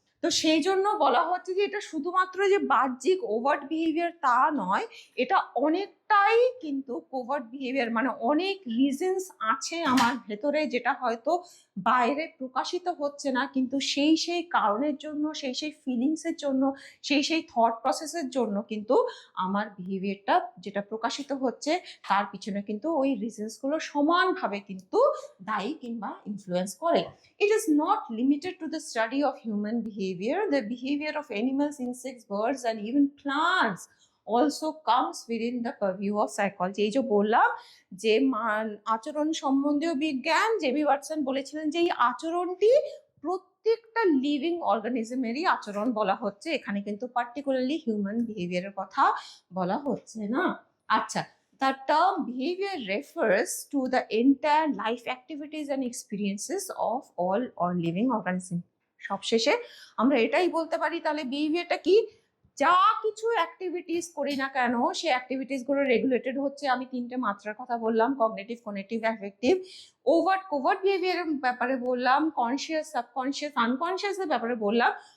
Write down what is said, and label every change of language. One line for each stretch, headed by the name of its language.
Bangla: তো সেই জন্য বলা হচ্ছে যে এটা শুধুমাত্র যে বাহ্যিক ওভার্ট বিহেভিয়ার তা নয়, এটা অনেকটাই কিন্তু কোভার্ট বিহেভিয়ার, মানে অনেক রিজনস আছে আমার ভেতরে যেটা হয়তো বাইরে প্রকাশিত হচ্ছে না, কিন্তু সেই কারণের জন্য, সেই ফিলিংসের জন্য, সেই থট প্রসেসের জন্য কিন্তু আমার বিহেভিয়ারটা যেটা প্রকাশিত হচ্ছে তার পিছনে কিন্তু ওই রিজনসগুলো সমানভাবে কিন্তু দায়ী কিংবা ইনফ্লুয়েন্স করে।
English: It is not limited to the study of human behavior. The behavior of animals, insects, birds, and even plants also comes within the purview of psychology.
Bangla: এই যে বললাম যে আচরণ সম্বন্ধীয় বিজ্ঞান, জেবি ওয়াটসন বলেছিলেন যে এই আচরণটি প্রত্যেকটা লিভিং অর্গানিজমেরই আচরণ বলা হচ্ছে, এখানে কিন্তু পার্টিকুলারলি হিউম্যান বিহেভিয়ারের কথা বলা হচ্ছে না।
English: আচ্ছা, the term behavior refers to the entire life activities and experiences of all living organisms.
Bangla: সবশেষে আমরা এটাই বলতে পারি তাহলে বিহেভিয়ারটা কি, যা কিছু অ্যাক্টিভিটিস করি না কেন সেই অ্যাক্টিভিটিস গুলো রেগুলেটেড হচ্ছে, আমি 3টে মাত্রার কথা বললাম, কগনিটিভ, কোনেটিভ, অ্যাফেক্টিভ। ওভার্ট কোভার্ট বিহেভিয়ারের ব্যাপারে বললাম, কনসিয়াস, সাবকনসিয়াস, আনকনসিয়াসের ব্যাপারে বললাম।